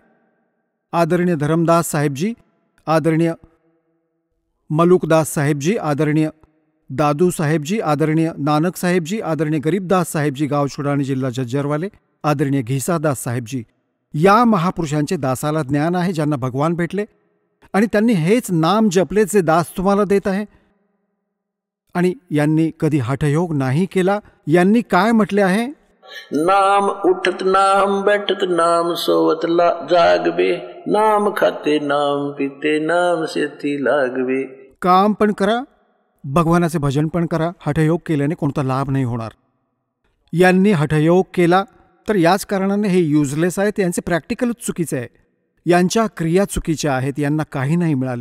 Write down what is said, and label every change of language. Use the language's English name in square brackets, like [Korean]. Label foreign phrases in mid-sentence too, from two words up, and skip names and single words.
[Marathi] आदरणीय धरमदास साहेबजी, आदरणीय मलुकदास साहेबजी, आदरणीय दादू साहेबजी, आदरणीय नानक साहेबजी, आदरणीय गरीबदास साहेबजी गाव छुडाणी जिल्हा झज्जरवाले, आदरणीय घिसादास साहेबजी, या महापुरुषांचे दासाला ज्ञान आहे ज्यांना भगवान भेटले आणि त्यांनी हेच नाम जपले जे दास तुम्हाला देत आहे. आणि यांनी कधी हठयोग नाही केला. यांनी काय म्हटले आहे? [Hindi] नाम उठत नाम बैठत नाम सोवत जागवे, नाम खाते नाम पिते नाम शेती लागवे. [Marathi] काम पण करा, भगवानाचे भजन पण करा. हठयोग केल्याने कोणता लाभ नाही होणार. यांनी हठयोग केला तर याच कारणाने हे युजलेस आहे. यांचे प्रॅक्टिकलच चुकीचे आहे. यांच्या क्रिया चुकीच्या आहेत, यांना काही नाही मिळाले.